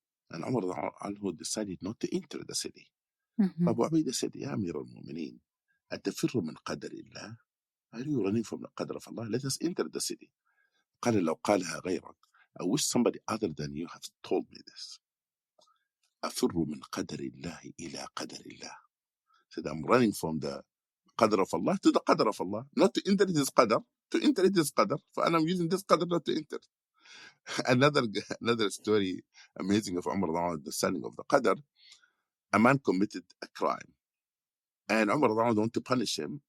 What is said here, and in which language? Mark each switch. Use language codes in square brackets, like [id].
[en] And Umar radiallahu decided not to enter the city. Abu Ubaidah said, Ya Amir al-Mu'mineen, [ar] أتفر من قدر الله? [en] Are you running from the Qadr of Allah? Let us enter the city. [ar] قال لو قالها غيرك, [en] I wish somebody other than you have told me this. [ar] أفر من قدر الله إلى قدر الله. [en] Said, I'm running from the Qadr of Allah to the Qadr of Allah. Not to enter this Qadr, to enter this Qadr. And I'm using this Qadr not to enter. Another story amazing of Umar, the standing of the Qadr. A man committed a crime. And Umar wanted to punish him.